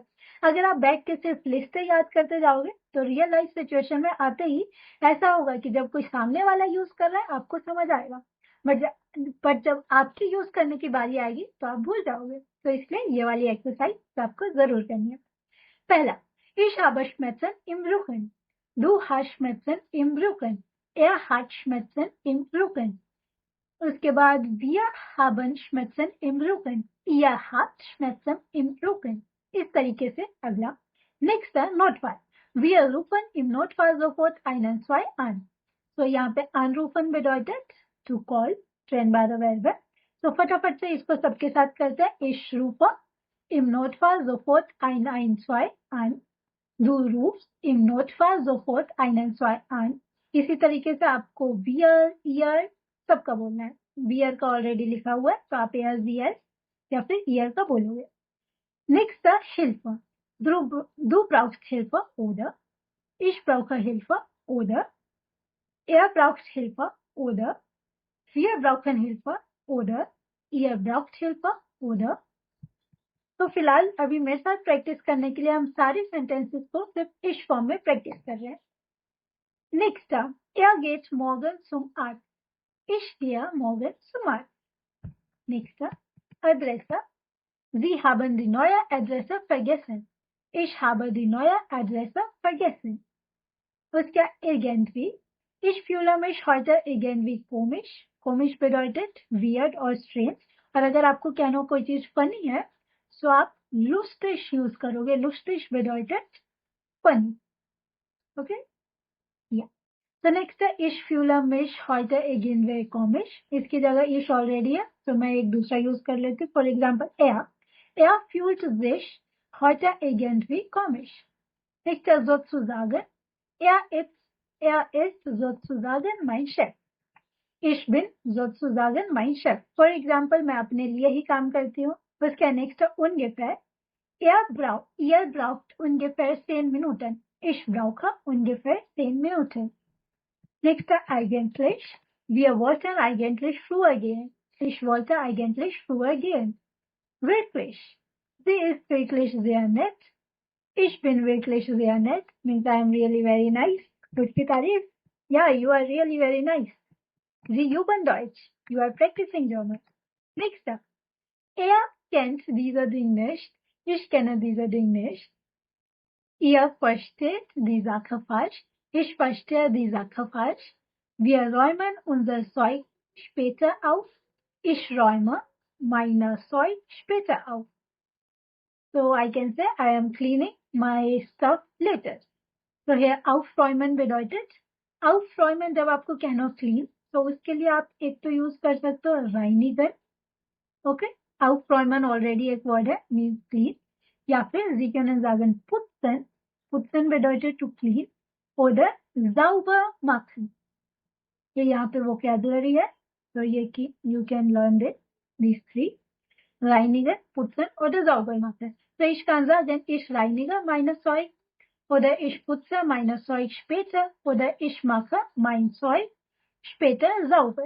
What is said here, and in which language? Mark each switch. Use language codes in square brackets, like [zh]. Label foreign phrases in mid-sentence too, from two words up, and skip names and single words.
[hi] अगर आप बैठ के सिर्फ लिस्टें याद करते जाओगे तो [en] real life situation [hi] में आते ही ऐसा होगा कि जब कोई सामने वाला यूज कर रहा है आपको समझ आएगा, बट जब आपकी यूज करने की बारी आएगी तो आप भूल जाओगे. तो इसलिए ये वाली एक्सरसाइज आपको जरूर करनी है. पहला, [de] Ich habe Schmerzen im Rücken. Du hast Schmerzen im Rücken. Er hat Schmerzen im Rücken. [hi] उसके बाद [de] wir haben Schmerzen im Rücken. Ihr habt Schmerzen im Rücken. [hi] इस तरीके से अगला. नेक्स्ट है नोटफाल. [de] Wir rufen im Notfall sofort 112 an. [hi] तो यहाँ पे [de] anrufen bedeutet [en] to call [de] trennbare Verbe. [hi] तो फटाफट से इसको सबके साथ करते हैं. [de] Ich rufe im Notfall sofort 112 an. Du rufst im Notfall sofort 112 an. [hi] इसी तरीके से आपको [de] wir, ihr [hi] सबका बोलना है. wir का ऑलरेडी लिखा हुआ है, तो आप er या फिर ihr का बोलोगे. [de] नेक्स्ट Hilfe. Du brauchst Hilfe oder ich brauche Hilfe oder er braucht Hilfe oder wir brauchen Hilfe oder ihr braucht Hilfe oder. [hi] तो फिलहाल अभी मेरे साथ प्रैक्टिस करने के लिए हम सारे सेंटेंसेस को सिर्फ इस फॉर्म में प्रैक्टिस कर रहे हैं. [de] नेक्स्ट er geht morgen zum Arzt. Ich gehe morgen zum Arzt. Nächste Adresse. Sie haben die neue Adresse vergessen. Ich habe die neue Adresse vergessen. [hi] उसका irgendwie. [de] Ich fühle mich heute irgendwie komisch. Komisch bedeutet [hi] weird और strange. और अगर आपको कहना कोई चीज फनी है तो आप lustig यूज करोगे. [de] lustig bedeutet funny. Okay? [en] Yeah. So next [de] है ich fühle mich heute irgendwie komisch. [hi] इसकी जगह ich already है तो मैं एक दूसरा यूज कर लेती हूँ. [en] For example, [de] er fühlt sich heute irgendwie komisch. Next है sozusagen. Er ist sozusagen mein Chef. Ich bin sozusagen mein Chef. [en] For example, [hi] मैं अपने लिए ही काम करती हूँ. उसका नेक्स्ट ungefähr. [de] Ihr braucht ungefähr 10 Minuten. Ich brauche ungefähr 10 Minuten. Nächste eigentlich. Wir wollten eigentlich früher gehen. Ich wollte eigentlich früher gehen. Wirklich. Sie ist wirklich sehr nett. Ich bin wirklich sehr nett. [en] Means I am really very nice. [hi] कुछ की तारीफ. [en] Yeah, you are really very nice. [de] Sie üben Deutsch. [en] You are practicing German. Next up. [de] Er kennt diese Ding nicht. Ich kenne diese Ding nicht. Ihr versteht die Sache falsch. Ich verstehe die Sache falsch. Wir räumen unser Zeug später auf. Ich räume mein Zeug später auf. [en] So I can say I am cleaning my stuff later. So here [de] aufräumen bedeutet. [hi] aufräumen जब आपको कहना clean, तो उसके लिए आप एक तो यूज कर सकते हो reinigen. ओके. aufräumen ऑलरेडी एक वर्ड है, मीन्स क्लीन. [de] या फिर Sie können sagen putzen. putzen bedeutet [en] to clean [de] oder sauber machen. [hi] ये यहाँ पे vocabulary है, तो ये कि [en] you can learn these three. [de] reinigen, putzen oder sauber machen. So ich kann sagen, ich reinige meine Zeug oder ich putze meine Zeug später oder ich mache mein Zeug später sauber.